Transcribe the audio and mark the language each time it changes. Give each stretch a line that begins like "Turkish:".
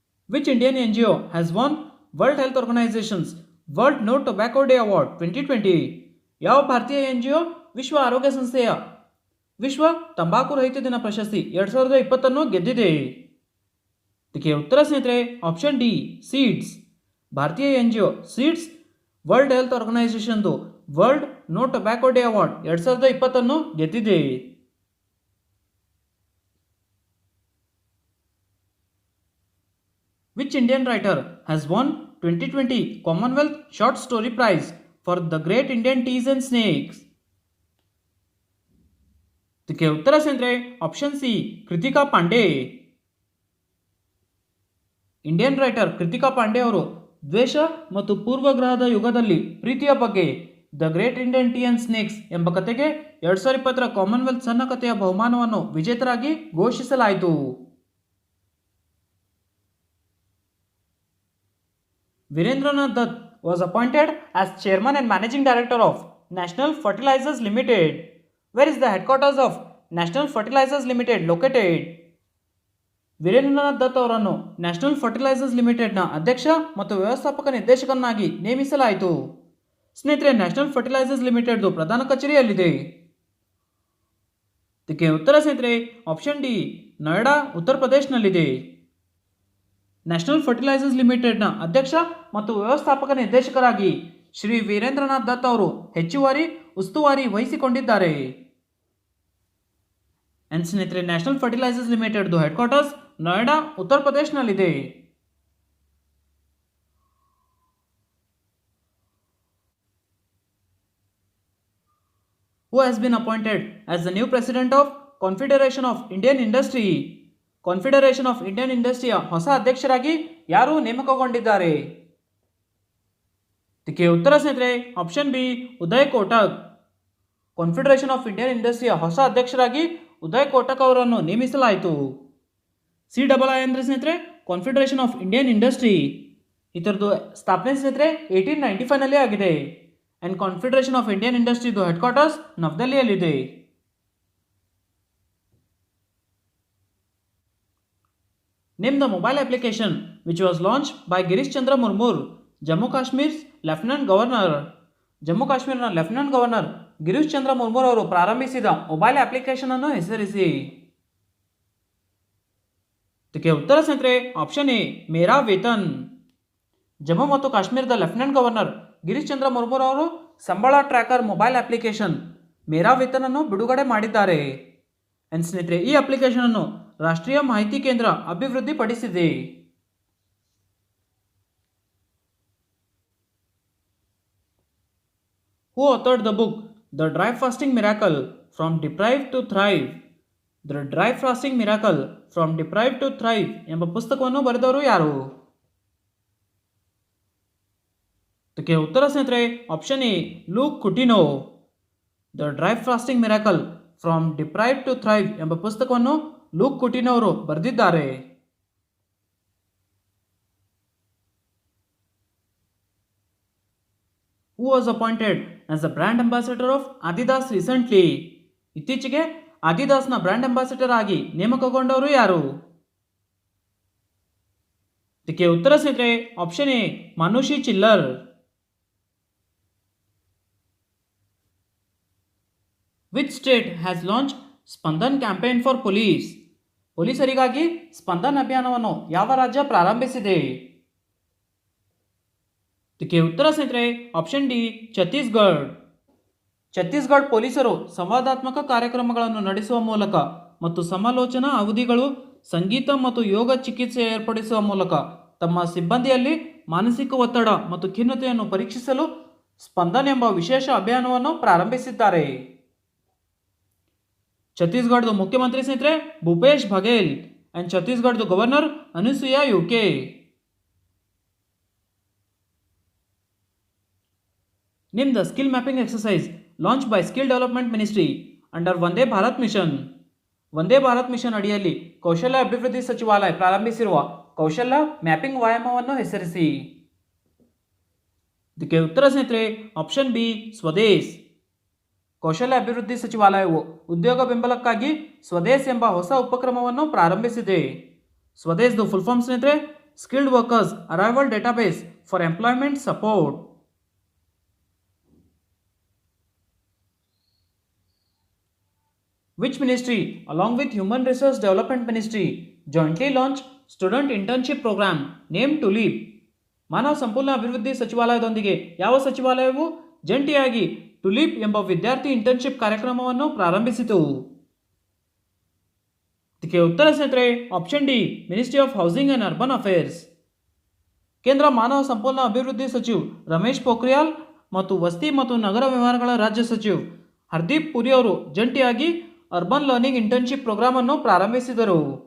English: Which Indian NGO has won World Health Organization's World No Tobacco Day Award 2020?
Kannada: ಯಾವ ಭಾರತೀಯ NGO ವಿಶ್ವ ಆರೋಗ್ಯ ಸಂಸ್ಥೆಯ ವಿಶ್ವ ತಂಬಾಕು ರಹಿತ ದಿನ ಪ್ರಶಸ್ತಿ 2020 ಗೆದ್ದಿದೆ? ಇದಕ್ಕೆ ಉತ್ತರ ಸ್ನೇಹಿತರೆ ಆಪ್ಷನ್ ಡಿ ಸೀಡ್ಸ್. ಭಾರತೀಯ NGO seeds world health ಆರ್ಗನೈಸೇಷನ್ದು world no tobacco day award 2020 ಗೆದ್ದಿದೆ.
English: Which Indian writer has won 2020 Commonwealth Short Story Prize for The Great Indian Teas and Snakes?
Kannada: ಇದಕ್ಕೆ ಉತ್ತರ ಸ್ನೇಹಿತರೆ option C Krithika Pandey.
English: Indian writer
Kannada: Krithika Pandey ಅವರು ದ್ವೇಷ ಮತ್ತು ಪೂರ್ವಗ್ರಹದ ಯುಗದಲ್ಲಿ ಪ್ರೀತಿಯ ಬಗ್ಗೆ the great Indian tea and snakes ಎಂಬ ಕಥೆಗೆ 2020 ಕಾಮನ್ವೆಲ್ತ್ ಸಣ್ಣ ಕಥೆಯ ಬಹುಮಾನವನ್ನು ವಿಜೇತರಾಗಿ ಘೋಷಿಸಲಾಯಿತು.
English: Virendranath Dutt was appointed as Chairman and Managing Director of National Fertilizers Limited. Where is the headquarters of National Fertilizers Limited located?
Kannada: Veerendranath Dutt ಅವರನ್ನು ನ್ಯಾಷನಲ್ ಫರ್ಟಿಲೈಸರ್ಸ್ ಲಿಮಿಟೆಡ್ನ ಅಧ್ಯಕ್ಷ ಮತ್ತು ವ್ಯವಸ್ಥಾಪಕ ನಿರ್ದೇಶಕನಾಗಿ ನೇಮಿಸಲಾಯಿತು. ಸ್ನೇಹಿತರೆ ನ್ಯಾಷನಲ್ ಫರ್ಟಿಲೈಸರ್ಸ್ ಲಿಮಿಟೆಡ್ದು ಪ್ರಧಾನ ಕಚೇರಿಯಲ್ಲಿದೆ? ಇದಕ್ಕೆ ಉತ್ತರ ಸ್ನೇಹಿತರೆ ಆಪ್ಷನ್ ಡಿ ನೋಯ್ಡಾ ಉತ್ತರ ಪ್ರದೇಶನಲ್ಲಿದೆ. ನ್ಯಾಷನಲ್ ಫರ್ಟಿಲೈಸರ್ಸ್ ಲಿಮಿಟೆಡ್ನ ಅಧ್ಯಕ್ಷ ಮತ್ತು ವ್ಯವಸ್ಥಾಪಕ ನಿರ್ದೇಶಕರಾಗಿ ಶ್ರೀ ವೀರೇಂದ್ರನಾಥ್ ದತ್ ಅವರು ಹೆಚ್ಚುವರಿ ಉಸ್ತುವಾರಿ ವಹಿಸಿಕೊಂಡಿದ್ದಾರೆ. ಅಂಡ್ ಸ್ನೇಹಿತರೆ national fertilisers ಲಿಮಿಟೆಡ್ದು head quarters Noida ಉತ್ತರ ಪ್ರದೇಶನಲ್ಲಿದೆ.
English: Who has been appointed as the new president of Confederation of Indian Industry?
Kannada: Confederation of Indian ಇಂಡಸ್ಟ್ರಿಯ ಹೊಸ ಅಧ್ಯಕ್ಷರಾಗಿ ಯಾರು ನೇಮಕಗೊಂಡಿದ್ದಾರೆ? ಇದಕ್ಕೆ ಉತ್ತರ ಸ್ನೇಹಿತರೆ option B Uday Kotak. Confederation of Indian ಇಂಡಸ್ಟ್ರಿಯ ಹೊಸ ಅಧ್ಯಕ್ಷರಾಗಿ ಉದಯ್ ಕೋಟಕ್ ಅವರನ್ನು ನೇಮಿಸಲಾಯಿತು. CII ಅಂದರೆ ಸ್ನೇಹಿತರೆ ಕಾನ್ಫೆಡರೇಷನ್ ಆಫ್ ಇಂಡಿಯನ್ ಇಂಡಸ್ಟ್ರಿ. ಇದರದ್ದು ಸ್ಥಾಪನೆ ಸ್ನೇಹಿತರೆ 1895ನಲ್ಲಿ ಆಗಿದೆ. And confederation of Indian ಇಂಡಸ್ಟ್ರಿದು head quarters ನವದೆಹಲಿಯಲ್ಲಿದೆ.
English: Name the mobile application which was launched by Girish Chandra Murmu, Jammu Kashmir's Lieutenant Governor.
Kannada: Jammu ಕಾಶ್ಮೀರನ lieutenant governor Girish Chandra Murmu ಅವರು ಪ್ರಾರಂಭಿಸಿದ ಮೊಬೈಲ್ ಅಪ್ಲಿಕೇಶನ್ ಅನ್ನು ಹೆಸರಿಸಿ? ಇದಕ್ಕೆ ಉತ್ತರ ಸ್ನೇಹಿತರೆ ಆಪ್ಷನ್ ಎ ಮೇರಾ ವೇತನ್. ಜಮ್ಮು ಮತ್ತು ಕಾಶ್ಮೀರದ ಲೆಫ್ಟಿನೆಂಟ್ ಗವರ್ನರ್ ಗಿರೀಶ್ ಚಂದ್ರ ಮುರ್ಮು ಅವರು ಸಂಬಳ ಟ್ರ್ಯಾಕರ್ ಮೊಬೈಲ್ ಅಪ್ಲಿಕೇಶನ್ ಮೇರಾ ವೇತನ್ ಅನ್ನು ಬಿಡುಗಡೆ ಮಾಡಿದ್ದಾರೆ. ಅಂಡ್ ಸ್ನೇಹಿತರೆ ಈ ಅಪ್ಲಿಕೇಶನ್ ಅನ್ನು ರಾಷ್ಟ್ರೀಯ ಮಾಹಿತಿ ಕೇಂದ್ರ ಅಭಿವೃದ್ಧಿಪಡಿಸಿದೆ.
English: Who authored the book The Dry Fasting Miracle From Deprived to Thrive?
Kannada: The Dry Fasting Miracle From Deprived to Thrive ಎಂಬ ಪುಸ್ತಕವನ್ನು ಬರೆದವರು ಯಾರು? ಇದಕ್ಕೆ ಉತ್ತರ ಸ್ನೇಹಿತರೆ option A luke ಕುಟಿನೋ. The dry fasting miracle from deprived to thrive ಎಂಬ ಪುಸ್ತಕವನ್ನು luke ಕುಟಿನೋ ಅವರು ಬರೆದಿದ್ದಾರೆ.
English: Who was appointed as the brand ambassador of Adidas recently?
Kannada: ಇತ್ತೀಚೆಗೆ ಆದಿದಾಸ್ನ ಬ್ರ್ಯಾಂಡ್ ಅಂಬಾಸಿಡರ್ ಆಗಿ ನೇಮಕಗೊಂಡವರು ಯಾರು? ಇದಕ್ಕೆ ಉತ್ತರ ಸ್ನೇಹಿತರೆ ಆಪ್ಷನ್ ಎ ಮಾನುಷಿ ಚಿಲ್ಲರ್.
English: Which state has launched Spandan campaign for police?
Kannada: ಪೊಲೀಸರಿಗಾಗಿ Spandan ಅಭಿಯಾನವನ್ನು ಯಾವ ರಾಜ್ಯ ಪ್ರಾರಂಭಿಸಿದೆ? ಇದಕ್ಕೆ ಉತ್ತರ ಸ್ನೇಹಿತರೆ ಆಪ್ಷನ್ ಡಿ ಛತ್ತೀಸ್ಗಢ. ಛತ್ತೀಸ್ಗಢ ಪೊಲೀಸರು ಸಂವಾದಾತ್ಮಕ ಕಾರ್ಯಕ್ರಮಗಳನ್ನು ನಡೆಸುವ ಮೂಲಕ ಮತ್ತು ಸಮಾಲೋಚನಾ ಅವಧಿಗಳು ಸಂಗೀತ ಮತ್ತು ಯೋಗ ಚಿಕಿತ್ಸೆ ಏರ್ಪಡಿಸುವ ಮೂಲಕ ತಮ್ಮ ಸಿಬ್ಬಂದಿಯಲ್ಲಿ ಮಾನಸಿಕ ಒತ್ತಡ ಮತ್ತು ಖಿನ್ನತೆಯನ್ನು ಪರೀಕ್ಷಿಸಲು ಸ್ಪಂದನ್ ಎಂಬ ವಿಶೇಷ ಅಭಿಯಾನವನ್ನು ಪ್ರಾರಂಭಿಸಿದ್ದಾರೆ. ಛತ್ತೀಸ್ಗಢದ ಮುಖ್ಯಮಂತ್ರಿ ಸ್ನೇಹಿತರೆ ಭೂಪೇಶ್ ಬಘೇಲ್ ಅಂಡ್ ಛತ್ತೀಸ್ಗಢದ governor Anusuya UK.
English: Name the skill mapping exercise launched by Skill Development Ministry under Vande Bharat Mission.
Kannada: Vande Bharat mission ಅಡಿಯಲ್ಲಿ ಕೌಶಲ್ಯ ಅಭಿವೃದ್ಧಿ ಸಚಿವಾಲಯ ಪ್ರಾರಂಭಿಸಿರುವ ಕೌಶಲ್ಯ ಮ್ಯಾಪಿಂಗ್ ವ್ಯಾಯಾಮವನ್ನು ಹೆಸರಿಸಿ. ಇದಕ್ಕೆ ಉತ್ತರ ಸ್ನೇಹಿತರೆ ಆಪ್ಷನ್ ಬಿ ಸ್ವದೇಶ್. ಕೌಶಲ್ಯ ಅಭಿವೃದ್ಧಿ ಸಚಿವಾಲಯವು ಉದ್ಯೋಗ ಬೆಂಬಲಕ್ಕಾಗಿ ಸ್ವದೇಶ್ ಎಂಬ ಹೊಸ ಉಪಕ್ರಮವನ್ನು ಪ್ರಾರಂಭಿಸಿದೆ. ಸ್ವದೇಶ್ದು ಫುಲ್ ಫಾರ್ಮ್ ಸ್ನೇಹಿತರೆ skilled workers arrival database for employment support.
English: Which ministry, along with Human Resource Development Ministry, jointly launched student internship program named TULIP?
Kannada: ಮಾನವ ಸಂಪನ್ಮೂಲ ಅಭಿವೃದ್ಧಿ ಸಚಿವಾಲಯದೊಂದಿಗೆ ಯಾವ ಸಚಿವಾಲಯವು ಜಂಟಿಯಾಗಿ ಟುಲಿಪ್ ಎಂಬ ವಿದ್ಯಾರ್ಥಿ ಇಂಟರ್ನ್ಶಿಪ್ ಕಾರ್ಯಕ್ರಮವನ್ನು ಪ್ರಾರಂಭಿಸಿತು? ಇದಕ್ಕೆ ಉತ್ತರ ಸ್ನೇಹಿತರೆ option D ministry of housing and urban affairs. ಕೇಂದ್ರ ಮಾನವ ಸಂಪನ್ಮೂಲ ಅಭಿವೃದ್ಧಿ ಸಚಿವ ರಮೇಶ್ ಪೋಖ್ರಿಯಾಲ್ ಮತ್ತು ವಸತಿ ಮತ್ತು ನಗರ ವ್ಯವಹಾರಗಳ ರಾಜ್ಯ ಸಚಿವ ಹರ್ದೀಪ್ ಪುರಿ ಅವರು ಜಂಟಿಯಾಗಿ ಅರ್ಬನ್ ಲರ್ನಿಂಗ್ ಇಂಟರ್ನ್ಶಿಪ್ ಪ್ರೋಗ್ರಾಮ್ ಅನ್ನು ಪ್ರಾರಂಭಿಸಿದರು.